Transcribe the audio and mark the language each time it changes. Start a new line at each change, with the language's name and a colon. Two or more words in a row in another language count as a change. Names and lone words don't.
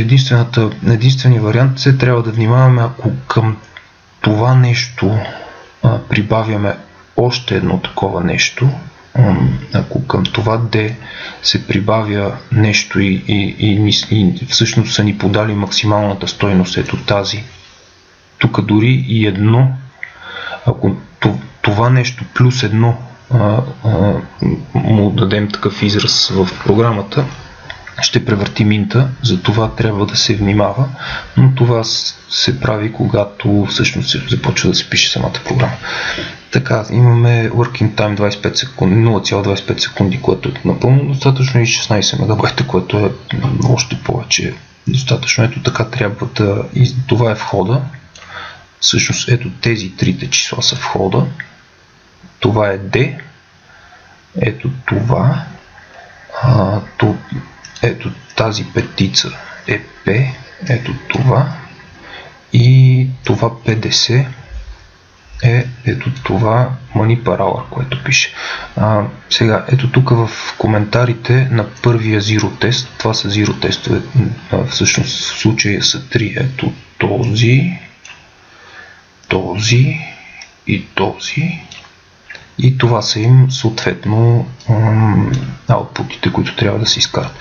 Bulgarian: Единственият вариант се трябва да внимаваме, ако към това нещо прибавяме още едно такова нещо, ако към това D се прибавя нещо и всъщност са ни подали максималната стойност, ето тази, тук дори и едно, ако това нещо плюс едно му дадем такъв израз в програмата, ще превърти минта, за това трябва да се внимава, но това се прави, когато всъщност се започва да се пише самата програма. Така, имаме
English: working time
Bulgarian: 25 секунди, 0,25 секунди, което е напълно достатъчно, и 16 мегабайта, което е още повече достатъчно. Ето така трябва да... Това е входа. Всъщност ето тези трите числа са входа. Това е D. Ето това. Ето тази петица е P. Ето това. И това 50 е ето това
English: money per hour,
Bulgarian: което пише. Сега, ето тук в коментарите на първия zero тест, това са zero тестове, всъщност в случая са 3, ето този и този, и това са им съответно аутпутите, които трябва да се изкарат.